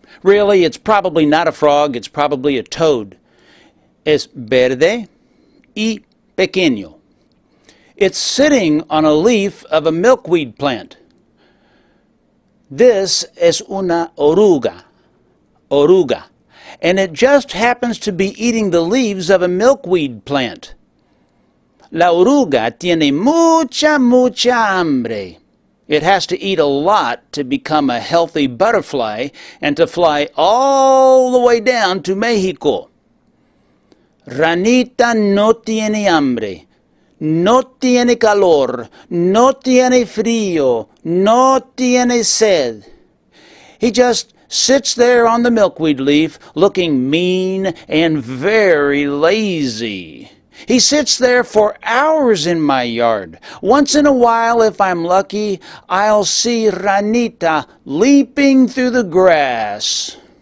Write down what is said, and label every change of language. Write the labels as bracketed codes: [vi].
[en] Really, it's probably not a frog. It's probably a toad. [es] Es verde y pequeño. [en] It's sitting on a leaf of a milkweed plant. This [es] es una oruga. Oruga. [en] And it just happens to be eating the leaves of a milkweed plant. [es] La oruga tiene mucha hambre. [en] It has to eat a lot to become a healthy butterfly and to fly all the way down to Mexico. [es] Ranita no tiene hambre, no tiene calor, no tiene frío, no tiene sed. [en] He just sits there on the milkweed leaf looking mean and very lazy. He sits there for hours in my yard. Once in a while, if I'm lucky, I'll see Ranita leaping through the grass.